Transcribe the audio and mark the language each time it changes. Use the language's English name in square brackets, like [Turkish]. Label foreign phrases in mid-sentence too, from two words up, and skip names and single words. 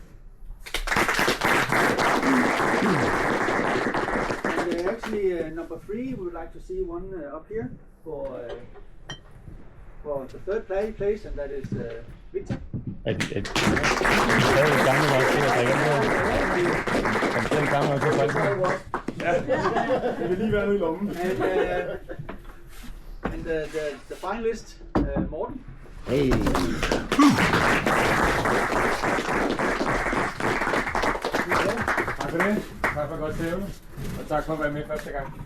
[English] And actually number 3 we would like to see one up here for the third place, and that is Victor. And the finalist, Morten. Hey. [Danish] Tak for det. Tak for godt stævne. Og tak for at være med første gang.